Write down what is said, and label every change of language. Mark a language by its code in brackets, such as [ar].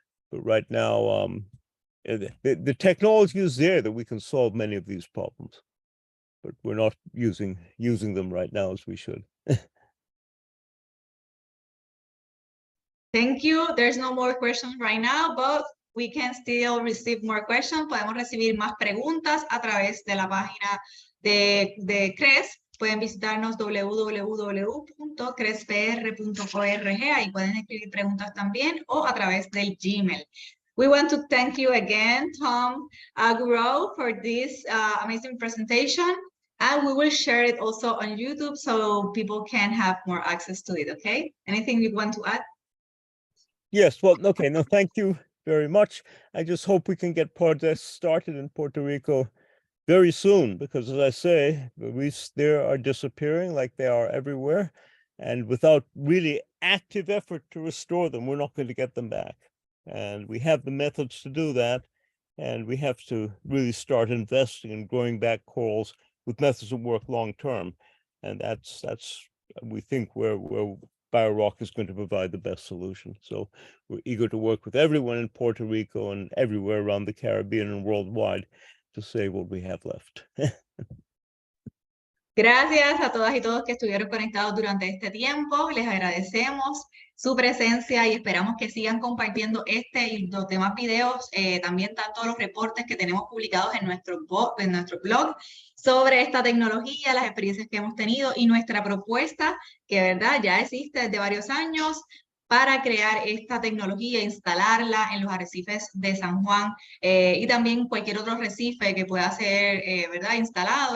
[en] But right now, the technology is there that we can solve many of these problems, but we're not using them right now as we should. Thank you. There's no more questions right now, but we can still receive more questions. [es] Podemos recibir más preguntas a través de la página de CRES. Pueden visitarnos www.crespr.org. Ahí pueden escribir preguntas también, o a través del Gmail. [en] We want to thank you again, Tom Goreau, for this amazing presentation. And we will share it also on YouTube so people can have more access to it, okay? Anything you want to add? Yes, well, okay, no, thank you very much. I just hope we can get projects started in Puerto Rico very soon, because as I say, the reefs there are disappearing like they are everywhere. And without really active effort to restore them, we're not going to get them back. And we have the methods to do that. And we have to really start investing in growing back corals with methods that work long term. And that's we think where BioRock is going to provide the best solution. So we're eager to work with everyone in Puerto Rico and everywhere around the Caribbean and worldwide to save what we have left. [es] Gracias a todas y todos que estuvieron conectados durante este tiempo. Les agradecemos su presencia y esperamos que sigan compartiendo este y los demás videos, también tanto los reportes que tenemos publicados en nuestro blog sobre esta tecnología, las experiencias que hemos tenido y nuestra propuesta, que verdad ya existe desde varios años, para crear esta tecnología, instalarla en los arrecifes de San Juan y también cualquier otro arrecife que pueda ser ¿verdad? Instalado.